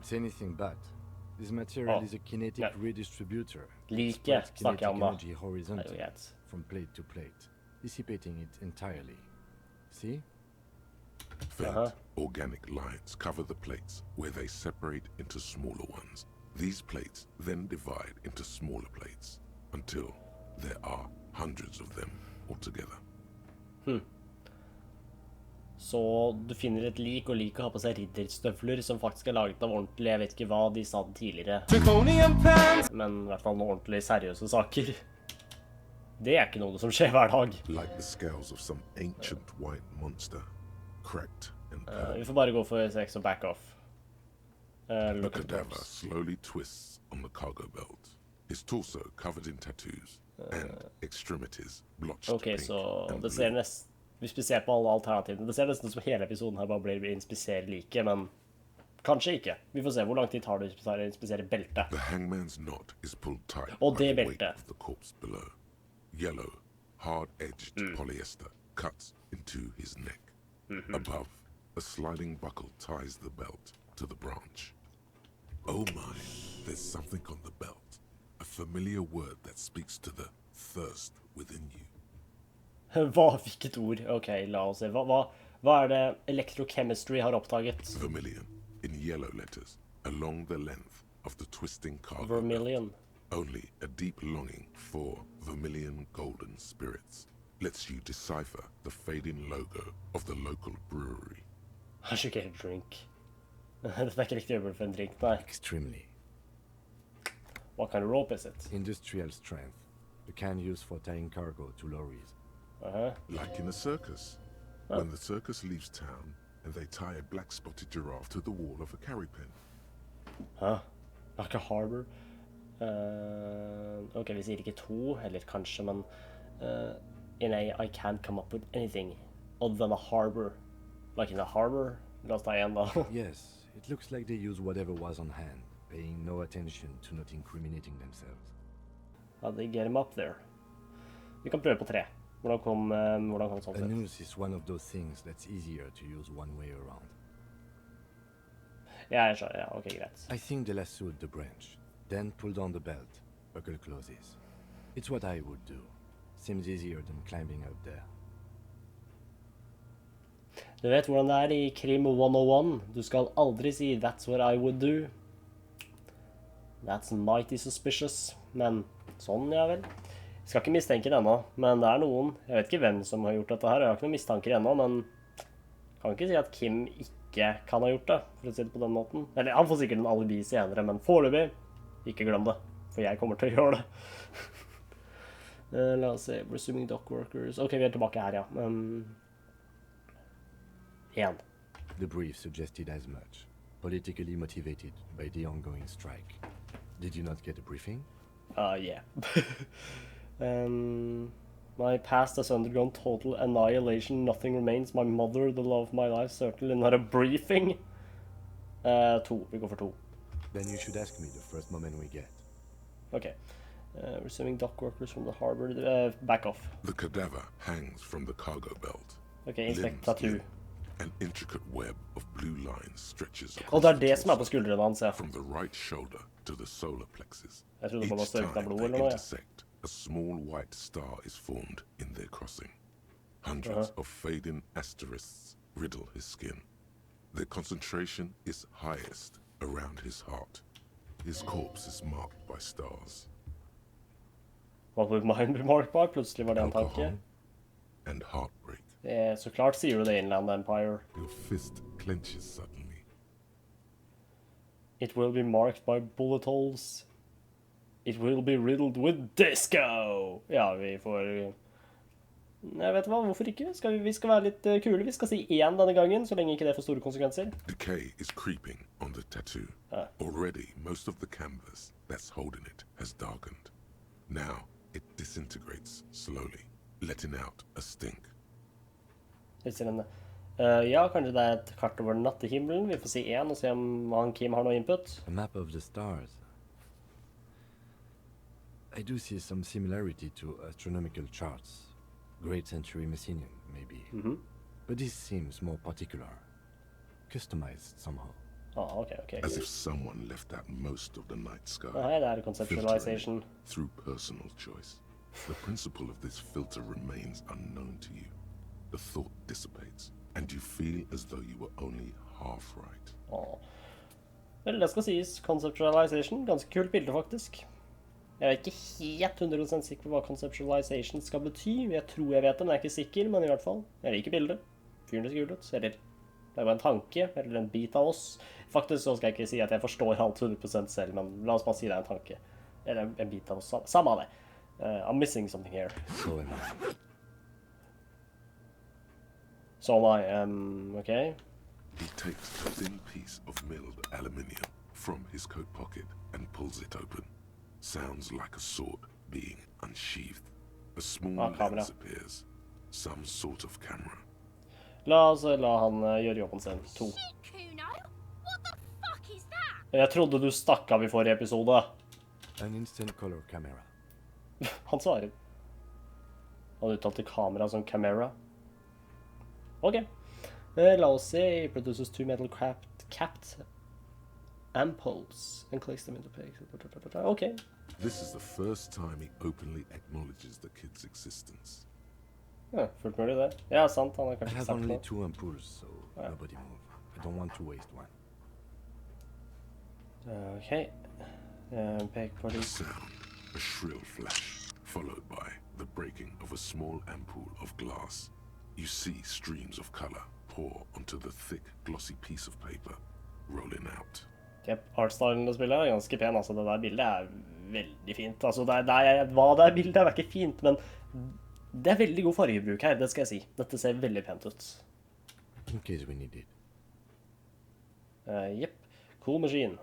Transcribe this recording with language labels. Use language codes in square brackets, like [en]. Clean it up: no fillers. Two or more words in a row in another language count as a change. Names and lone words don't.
[en] It's anything but. This material Oh, is a kinetic yeah. redistributor. It Like spreads [no] snakker jeg om da. [en] kinetic energy horizontally [no] Det er jo greit. [en] from plate to plate, dissipating it entirely. See? Faint, organic lines cover the plates where they separate into smaller ones. These plates then divide into smaller plates until there are hundreds of them altogether. [no] Så du finner et lik, og liket har på seg ridderstøvler som faktisk er laget av ordentlig, jeg vet ikke hva de sa tidligere. Men i hvert fall noen ordentlig seriøse saker. Det er ikke noe som skjer hver dag. [en] Like the scales of some ancient white monster, cracked and [no] Vi får bare gå for 6 og [en] back off. The Look at the cadaver corpse. slowly twists on the cargo belt, his torso covered in tattoos, and extremities blotched [no] Ok, [en] pink [no] så [en] and [no] det ser [en] blue. [no] nesten... Hvis vi ser på alle alternativene, det ser nesten ut som hele episoden her bare blir å inspisere like, men kanskje ikke. Vi får se hvor lang tid tar det å inspisere beltet. [en] The hangman's knot is pulled tight [no] Og [en] by [no] det [en] the weight [no] beltet. [en] of the corpse below. Yellow, hard-edged polyester cuts into his neck. Above, a sliding buckle ties the belt to the branch. Oh my, there's something on the belt. A familiar word that speaks to the thirst within you. [no] Hvilket ord? Ok, la oss se. Hva er det electrochemistry har oppdaget? [en] Vermilion, in yellow letters, along the length of the twisting cargo Vermilion. belt. Only a deep longing for vermilion golden spirits lets you decipher the fading logo of the local brewery. [no] Kanskje ikke helt drink. Dette er ikke riktig øyeblikk for en drink, nei. [en] Extremely. What kind of rope is it? Industrial strength. The kind used for tying cargo to lorries. Like in a circus. When the circus leaves town and they tie a black-spotted giraffe to the wall of a carry pen. Like a harbor. [no] Ok, vi sier ikke 2, eller kanskje, men in [en] I can't come up with anything other than a harbor. Like in a harbor? [no] La oss ta en da. [en] Yes, it looks like they use whatever was on hand, paying no attention to not incriminating themselves. Ja, they get him up there. [no] Vi kan prøve på 3. Hvordan kom sånn [en] A [no] sett? [en] noose is one of those things that's easier to use one way around. [no] Ja, jeg skjønner. Ja, ok, greit. [en] I think they lassoed the branch, then pulled on the belt. Buckle closes. It's what I would do. Seems easier than climbing up there. [no] Du vet hvordan det er i Krim 101. Du skal aldri si [en] «That's what I would do». That's mighty suspicious. [no] Men sånn, ja vel. Jeg skal ikke mistenke det ennå, men det er noen. Jeg vet ikke hvem som har gjort dette her. Jeg har ikke noen mistanker ennå, men kan ikke si at Kim ikke kan ha gjort det, for å si det på den måten. Eller han får sikkert en alibi senere, men foreløpig, ikke glem det, for jeg kommer til å gjøre det. La oss se, [en] resuming dock workers. [no] Ok, vi er tilbake her, ja. 1. [en] The brief suggested as much, politically motivated by the ongoing strike. Did you not get a briefing? Yeah. My past has undergone total annihilation. Nothing remains. My mother, the love of my life, certainly not a briefing. 2. [no] Vi går for 2. [en] Then you should ask me the first moment we get. Ok. Resuming dock workers from the harbor. Back off. The cadaver hangs from the cargo belt. Ok, inspect Limbs tattoo. limp. An intricate web of blue lines stretches [no] Og [en] across [no] det [en] the [no] det som på [en] torso, [no] skuldrene hans, ja. [en] from the right shoulder to the solar plexus. [no] Jeg trodde man [en] Each [no] størknet [en] time [no] blod [en] they [no] eller noe, ja. [en] intersect, a small white star is formed in their crossing. Hundreds of fading asterisks riddle his skin. Their concentration is highest around his heart. His corpse is marked by stars. What would mine be marked by? [no] Plutselig var det en tanke. [en] Alcohol and heartbreak. [no] Så klart sier du det, [en] Inland Empire. Your fist clenches suddenly. It will be marked by bullet holes. It will be riddled with disco! [no] Ja, vi får... Jeg vet hva, hvorfor ikke? Vi skal være litt kule. Vi skal si 1 denne gangen, så lenge ikke det får store konsekvenser. [en] Decay is creeping on the tattoo. Already, most of the canvas that's holding it has darkened. Now, it disintegrates slowly, letting out a stink. [no] Ja, kanskje det et kart over nattehimmelen. Vi får si 1 og se om han Kim har noe input. [en] A map of the stars. I do see some similarity to astronomical charts. Great Century Messinian, maybe. But this seems more particular. Customized somehow. Okay. As if someone left out most of the night sky. [no] Her det conceptualization. [en] Filtering it through personal choice. The principle of this filter remains unknown to you. The thought dissipates, and you feel as though you were only half right. [no] Vel, det skal sies. Conceptualization. Ganske kult bilde, faktisk. Jeg er ikke helt 100% sikker på hva conceptualization skal bety. Jeg tror jeg vet det, men jeg er ikke sikker, men i hvert fall. Jeg liker bildet. Fyren det skulle ut. Eller, det var en tanke, eller en bit av oss. Faktisk så skal jeg ikke si at jeg forstår alt 100% selv, men la oss bare si det er en tanke. Eller en bit av oss. Samme av det. [en] I'm missing something here. So am I. So am I, okay. He takes a thin piece of milled aluminium from his coat pocket and pulls it open. Sounds like a sword being unsheathed. A small lens appears. Some sort of camera. [no] La han gjøre jobben sin. 2. Jeg trodde du stakk av i forrige episode. [en] An instant color camera. [no] Han svarer. Han uttalte kamera som camera. Ok. La oss se. [en] He produces 2 metal capped ampoules and collects them into pigs. Okay. This is the first time he openly acknowledges the kid's existence. [no] Ja, fullt mulig det. Ja, sant. Han har [en] I [no] kanskje [en] have [no] sagt [en] only [no] noe. [en] 2 ampoules, so nobody move. I don't want to waste one. [no] Okay. Pek på [en] A [no] det. [en] sound, a shrill flash, followed by the breaking of a small ampoule of glass. You see streams of color pour onto the thick, glossy piece of paper, rolling out. [no] Artstylen det spillet er ganske pen, altså det der bildet er veldig fint. Altså hva det er bildet er ikke fint, men det er veldig god fargebruk her, det skal jeg si. Dette ser veldig pent ut. [en] In case we need it. Jepp. Cool machine.